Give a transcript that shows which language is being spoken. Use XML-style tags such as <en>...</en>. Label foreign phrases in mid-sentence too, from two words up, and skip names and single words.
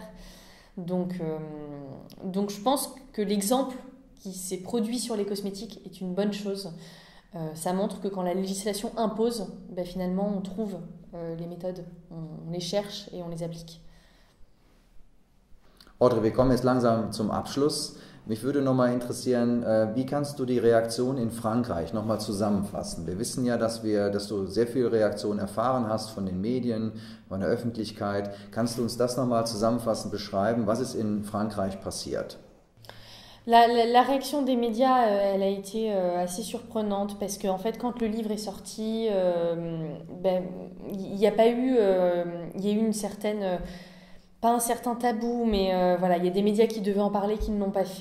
<fr>Donc je pense que l'exemple qui s'est produit sur les cosmétiques est une bonne chose. Ça montre que quand la législation impose, finalement on trouve les méthodes, on les cherche et on les applique.</fr> <de>Audrey, wir kommen jetzt langsam zum Abschluss. Mich würde nochmal interessieren, wie kannst du die Reaktion in Frankreich nochmal zusammenfassen? Wir wissen ja, dass du sehr viel Reaktion erfahren hast von den Medien, von der Öffentlichkeit. Kannst du uns das nochmal zusammenfassend beschreiben? Was ist in Frankreich passiert?</de> <fr>La réaction des médias, elle a été assez surprenante parce qu'en fait, quand le livre est sorti, il y a eu une certaine... Pas un certain tabou, mais voilà, il y a des médias qui devaient en parler qui ne l'ont pas fait.</fr>